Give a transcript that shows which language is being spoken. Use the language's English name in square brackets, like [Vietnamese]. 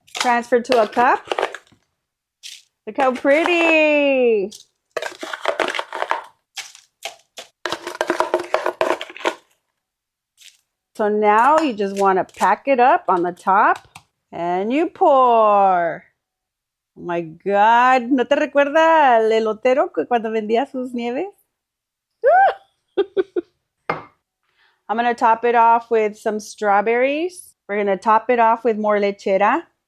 [English] Transfer to a cup. Look how pretty. So now you just want to pack it up on the top and you pour. Oh my God, [Spanish] ¿no te recuerda el elotero cuando vendía sus nieves? [English] I'm going to top it off with some strawberries. We're going to top it off with more lechera.